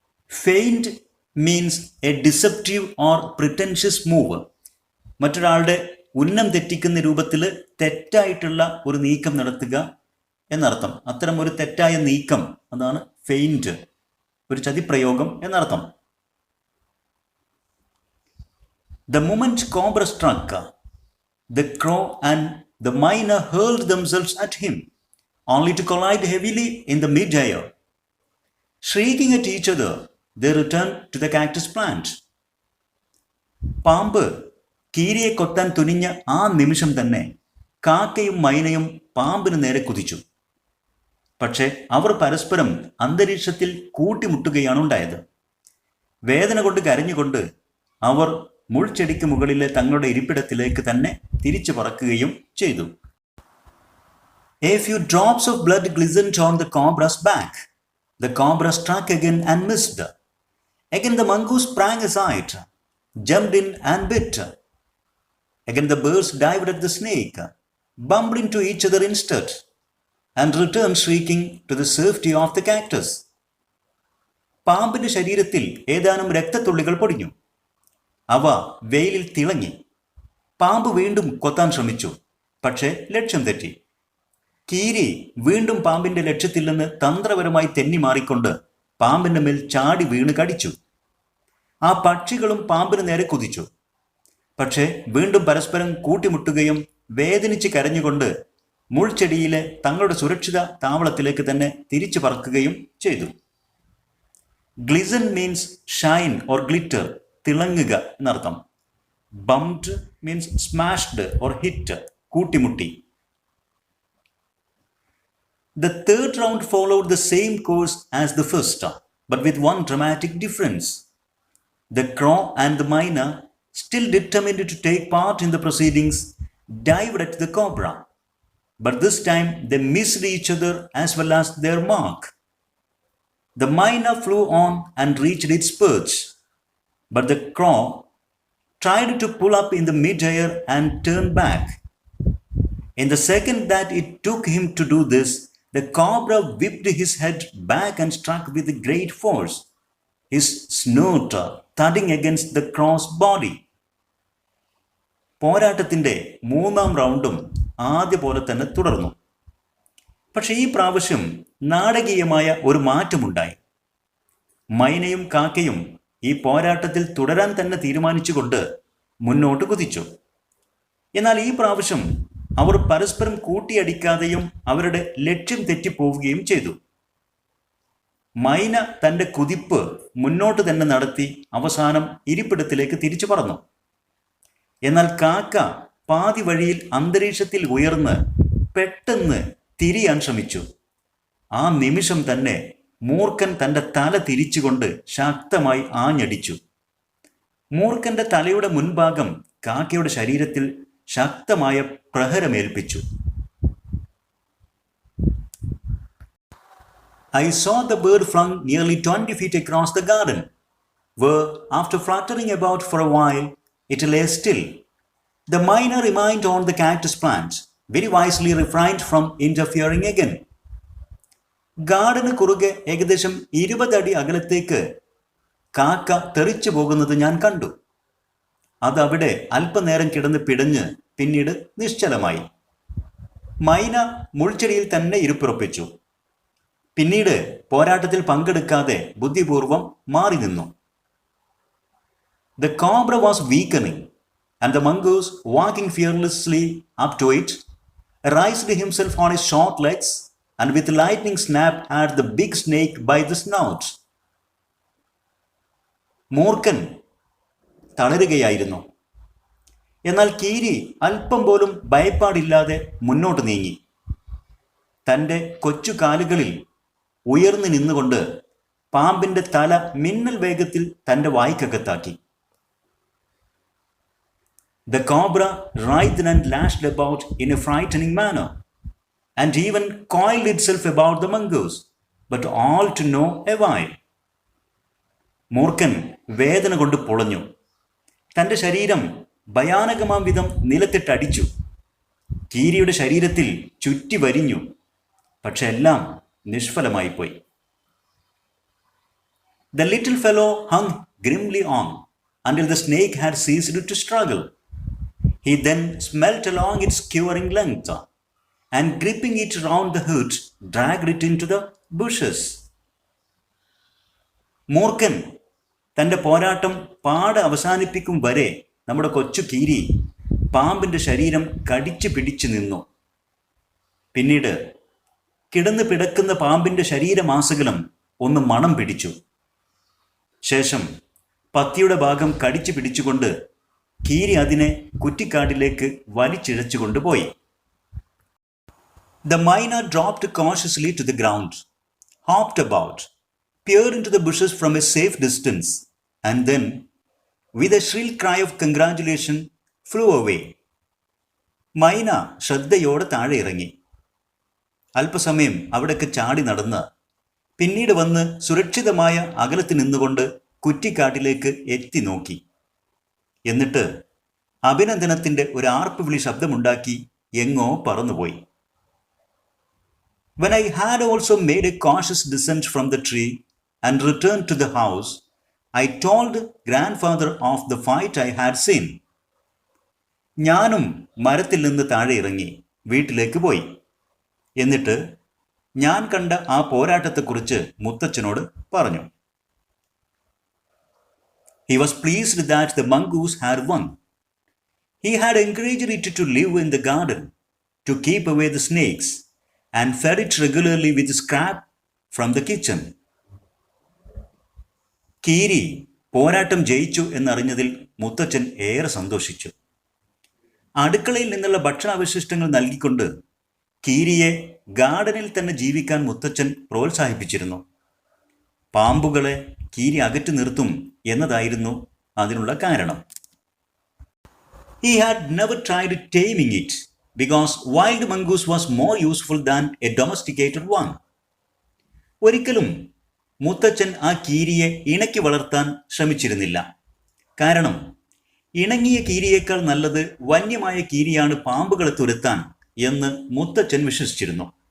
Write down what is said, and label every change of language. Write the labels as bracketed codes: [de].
[en] Feint means a deceptive or pretentious move. [ml] മറ്റൊരാളുടെ ഉന്നം തെറ്റിക്കുന്ന രൂപത്തിൽ തെറ്റായിട്ടുള്ള ഒരു നീക്കം നടത്തുക എന്നർത്ഥം. അത്തരം ഒരു തെറ്റായ നീക്കം, അതാണ് ഫെയിൻറ്റ്, ഒരു ചതിപ്രയോഗം എന്നർത്ഥം. [en] The moment Cobra struck, the crow and the myna hurled themselves at him, only to collide heavily in the mid-air. Shrieking at each other, they returned to the cactus plant. [ml] പാമ്പ് കീരിയെ കൊത്താൻ തുനിഞ്ഞ ആ നിമിഷം തന്നെ കാക്കയും മൈനയും പാമ്പിന് നേരെ കുതിച്ചു. പക്ഷേ അവർ പരസ്പരം അന്തരീക്ഷത്തിൽ കൂട്ടിമുട്ടുകയാണ് ഉണ്ടായത്. വേദന കൊണ്ട് കരഞ്ഞുകൊണ്ട് അവർ മുൾച്ചെടിക്ക് മുകളിലെ തങ്ങളുടെ ഇരിപ്പിടത്തിലേക്ക് തന്നെ തിരിച്ചു പറക്കുകയും ചെയ്തു. [en] A few drops of blood glistened on the cobra's back. The cobra struck again and missed. Again the mongoose sprang aside, jumped in and bit. Again the birds dived at the snake, bumped into each other instead, and returned shrieking to the safety of the cactus. [ml] പാമ്പിന്റെ ശരീരത്തിൽ ഏതാനും രക്തത്തുള്ളികൾ പൊടിഞ്ഞു. അവ വെയിലിൽ തിളങ്ങി. പാമ്പ് വീണ്ടും കൊത്താൻ ശ്രമിച്ചു, പക്ഷേ ലക്ഷ്യം തെറ്റി. കീരി വീണ്ടും പാമ്പിന്റെ ലക്ഷ്യത്തിൽ നിന്ന് തന്ത്രപരമായി തെന്നി മാറിക്കൊണ്ട് പാമ്പിന്റെ മേൽ ചാടി വീണ് കടിച്ചു. ആ പക്ഷികളും പാമ്പിന് നേരെ കുതിച്ചു. പക്ഷേ വീണ്ടും പരസ്പരം കൂട്ടിമുട്ടുകയും വേദനിച്ച് കരഞ്ഞുകൊണ്ട് മുൾച്ചെടിയിലെ തങ്ങളുടെ സുരക്ഷിത താവളത്തിലേക്ക് തന്നെ തിരിച്ചു പറക്കുകയും ചെയ്തു. [en] glisten means shine or glitter, [ml] തിളങ്ങുക എന്നർത്ഥം. [en] bumped means smashed or hit, [ml] കൂട്ടിമുട്ടി. [en] The third round followed the same course as the first, but with one dramatic difference. The crow and the myna, still determined to take part in the proceedings, dived at the cobra. But this time they missed each other as well as their mark. The myna flew on and reached its perch, but the crow tried to pull up in the mid-air and turn back. In the second that it took him to do this, the cobra whipped his head back and struck with great force, his snout thudding against the crow's body. [ml] പോരാട്ടത്തിന്റെ മൂന്നാം റൗണ്ടും ആദ്യ പോലെ തന്നെ തുടർന്നു. പക്ഷെ ഈ പ്രാവശ്യം നാടകീയമായ ഒരു മാറ്റമുണ്ടായി. മൈനയും കാക്കയും ഈ പോരാട്ടത്തിൽ തുടരാൻ തന്നെ തീരുമാനിച്ചുകൊണ്ട് മുന്നോട്ട് കുതിച്ചു. എന്നാൽ ഈ പ്രാവശ്യം അവർ പരസ്പരം കൂട്ടിയടിക്കാതെയും അവരുടെ ലക്ഷ്യം തെറ്റിപ്പോവുകയും ചെയ്തു. മൈന തൻ്റെ കുതിപ്പ് മുന്നോട്ട് തന്നെ നടത്തി അവസാനം ഇരിപ്പിടത്തിലേക്ക് തിരിച്ചു പറന്നു. എന്നാൽ കാക്ക പാതി വഴിയിൽ അന്തരീക്ഷത്തിൽ ഉയർന്ന് പെട്ടെന്ന് തിരിയാൻ ശ്രമിച്ചു. ആ നിമിഷം തന്നെ മൂർഖൻ തൻ്റെ തല തിരിച്ചുകൊണ്ട് ശക്തമായി ആഞ്ഞടിച്ചു. മൂർഖന്റെ തലയുടെ മുൻഭാഗം കാക്കയുടെ ശരീരത്തിൽ ശക്തമായ പ്രഹരമേൽപ്പിച്ചു. [en] I saw the bird flung nearly 20 feet across the garden, where, after fluttering about for a while, it lay still. The myna remained on the cactus plant, very wisely refrained from interfering again. [ml] ഗാർഡന് കുറുകെ ഏകദേശം 20 അടി അകലത്തേക്ക് കാക്ക തെറിച്ചു പോകുന്നത് ഞാൻ കണ്ടു. അതവിടെ അല്പനേരം കിടന്ന് പിടഞ്ഞ് പിന്നീട് നിശ്ചലമായി. മൈന മുൾച്ചെടിയിൽ തന്നെ ഇരുപ്പുറപ്പിച്ചു. പിന്നീട് പോരാട്ടത്തിൽ പങ്കെടുക്കാതെ ബുദ്ധിപൂർവം മാറി നിന്നു. [en] The cobra was weakening, and the mongoose, walking fearlessly up to it, raised himself on his short legs and with lightning snapped at the big snake by the snout. [ml] മൂർഖൻ തളരുകയായിരുന്നു. എന്നാൽ കീരി അല്പം പോലും ഭയപ്പാടില്ലാതെ മുന്നോട്ട് നീങ്ങി. തൻ്റെ കൊച്ചു കാലുകളിൽ ഉയർന്നു നിന്നുകൊണ്ട് പാമ്പിന്റെ തല മിന്നൽ വേഗത്തിൽ തൻ്റെ വായ്ക്കകത്താക്കി. [en] The cobra writhed and lashed about in a frightening manner, and even coiled itself about the mongoose, but all to no avail. [ml] മൂർഖൻ വേദന കൊണ്ട് പൊളഞ്ഞു. തൻ്റെ ശരീരം ഭയാനകമാം വിധം നിലത്തിട്ടടിച്ചു. കീരിയുടെ ശരീരത്തിൽ ചുറ്റി വരിഞ്ഞു. പക്ഷെ എല്ലാം നിഷ്ഫലമായിപ്പോയി. [en] The little fellow hung grimly on until the snake had ceased to struggle. He then smelt along its quivering length and gripping it round the hood, dragged it into the bushes. [ml] മൂർഖൻ തൻ്റെ പോരാട്ടം പാടെ അവസാനിപ്പിക്കും വരെ നമ്മുടെ കൊച്ചു കീരി പാമ്പിൻ്റെ ശരീരം കടിച്ചു പിടിച്ചു നിന്നു. പിന്നീട് കിടന്ന് പിടക്കുന്ന പാമ്പിൻ്റെ ശരീരമാസകലം ഒന്ന് മണം പിടിച്ചു. ശേഷം പത്തിയുടെ ഭാഗം കടിച്ചു പിടിച്ചുകൊണ്ട് കീരി അതിനെ കുറ്റിക്കാട്ടിലേക്ക് വലിച്ചിഴച്ചു കൊണ്ടുപോയി. [en] The myna dropped cautiously to the ground, hopped about, peered into the bushes from a safe distance, and then, with a shrill cry of congratulation, flew away. [ml] മൈന ശ്രദ്ധയോടെ താഴെ ഇറങ്ങി. അല്പസമയം അവിടേക്ക് ചാടി നടന്ന് പിന്നീട് വന്ന് സുരക്ഷിതമായ അകലത്ത് നിന്നുകൊണ്ട് കുറ്റിക്കാട്ടിലേക്ക് എത്തി നോക്കി. എന്നിട്ട് അഭിനന്ദനത്തിൻ്റെ ഒരു ആർപ്പുവിളി ശബ്ദമുണ്ടാക്കി എങ്ങോ പറന്നുപോയി. [en] When I had also made a cautious descent from the tree and returned to the house, I told grandfather of the fight I had seen. [ml] ഞാനും മരത്തിൽ നിന്ന് താഴെ ഇറങ്ങി വീട്ടിലേക്ക് പോയി. എന്നിട്ട് ഞാൻ കണ്ട ആ പോരാട്ടത്തെക്കുറിച്ച് മുത്തച്ഛനോട് പറഞ്ഞു. [en] He was pleased that the mongoose had won. He had encouraged it to live in the garden, to keep away the snakes, and fed it regularly with scrap from the kitchen. [ml] കീരി പോരാട്ടം ജയിച്ചു എന്നറിഞ്ഞതിൽ മുത്തച്ഛൻ ഏറെ സന്തോഷിച്ചു. അടുക്കളയിൽ നിന്നുള്ള ഭക്ഷണാവശിഷ്ടങ്ങൾ നൽകിക്കൊണ്ട് കീരിയെ ഗാർഡനിൽ തന്നെ ജീവിക്കാൻ മുത്തച്ഛൻ പ്രോത്സാഹിപ്പിച്ചിരുന്നു. പാമ്പുകളെ കീരി അകറ്റി നിർത്തും എന്നതായിരുന്നു അതിനുള്ള കാരണം. [en] He had never tried taming it because wild mongoose was more useful than a domesticated one. [ml] ഒരിക്കലും മുത്തച്ഛൻ ആ കീരിയെ ഇണക്കി വളർത്താൻ ശ്രമിച്ചിരുന്നില്ല. കാരണം ഇണങ്ങിയ കീരിയേക്കാൾ നല്ലത് വന്യമായ കീരിയാണ് പാമ്പുകളെ തുരത്താൻ എന്ന് മുത്തച്ഛൻ വിശ്വസിച്ചിരുന്നു.